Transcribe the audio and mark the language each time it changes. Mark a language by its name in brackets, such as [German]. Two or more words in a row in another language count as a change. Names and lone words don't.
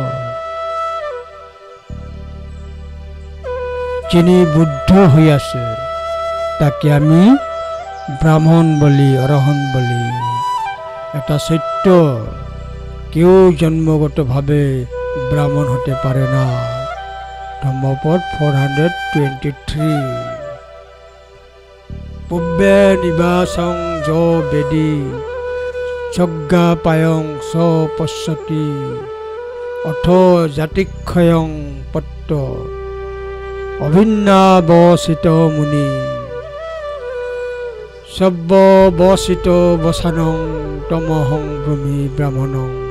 [Bangla] যিনি বুদ্ধ হইয়াছে, তাকে আমি ব্রাহ্মণ বলি, অরহন বলি। এটা সত্য, কেউ জন্মগতভাবে ব্রাহ্মণ হতে পারে না। ধম্মপদ 423। [Pali] পূর্বে নিবাসং য বেদী যজ্ঞাপায়ং স পশ্যতি অথ জাতিক্ষয়ং পট্ট অভিন্নাবসিত মুনি সব্যবসিত বসানং তমহং ব্রহ্মী ব্রাহ্মণং।